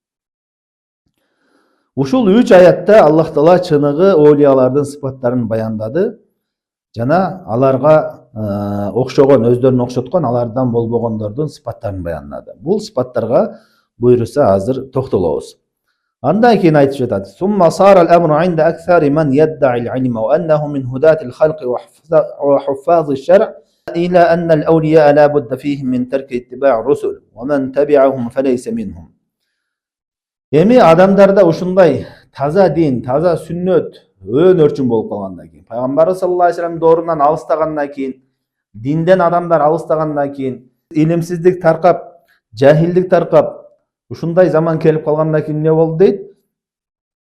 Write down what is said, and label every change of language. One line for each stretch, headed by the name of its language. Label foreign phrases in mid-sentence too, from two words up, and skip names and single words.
Kyrgyz: Ушул 3 аятта Аллах Таала чыныгы олиялардын сыпаттарын баяндады, жана аларга окшогон, өздөрүнө окшоткон, алардан болбогондордун сыпаттарын баяндады. Бул сыпаттарга буйруса азыр токтолобуз. Андан кийин айтып жатат:
Arabic: "ثم صار الأمر عند أكثر من يدعي العلم وأنه من هداة الخلق وحفاظ الشرع إلى أن الأولياء لا بد فيهم من ترك اتباع الرسل ومن تبعهم فليس منهم."
Kyrgyz: Эми адамдарда ушундай таза дин, таза сүннөт өөн өрчүн болуп калгандан кийин, пайгамбар
Arabic: صلى الله عليه وسلم
Kyrgyz: доорунан алыстагандан кийин, динден адамдар алыстагандан кийин, илимсиздик таркап, жахилдик таркап, ушундай заман келип калгандан кийин эмне болду дейт?